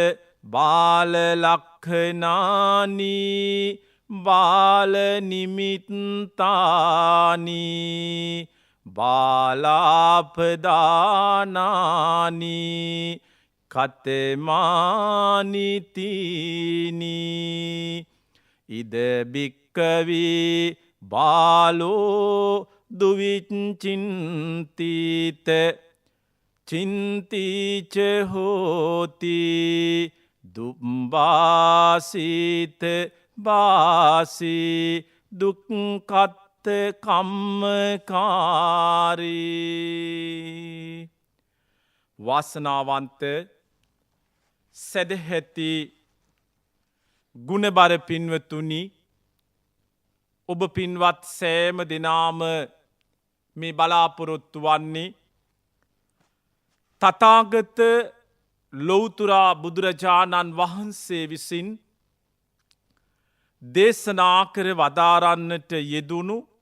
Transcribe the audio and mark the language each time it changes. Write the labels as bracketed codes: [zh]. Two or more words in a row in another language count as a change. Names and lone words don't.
[pi] බාලලක්ඛනානි බාලනිමිත්තානි බාලාපදානානි කතමානිතිනි ඉද භික්ඛවේ බාලෝ දුවිච්චින්තිත චින්තිච හෝති දුම්බාසිත බාසි දුක්ඛත් කම්මකාරී. [si] වාසනාවන්ත සැදැහැති ගුණබර පින්වතුනි, ඔබ පින්වත් සෑම දෙනාම මේ බලාපොරොත්තු වන්නේ තථාගත ලෞතුරා බුදුරජාණන් වහන්සේ විසින් දේශනා කර වදාරන්නට යෙදුණු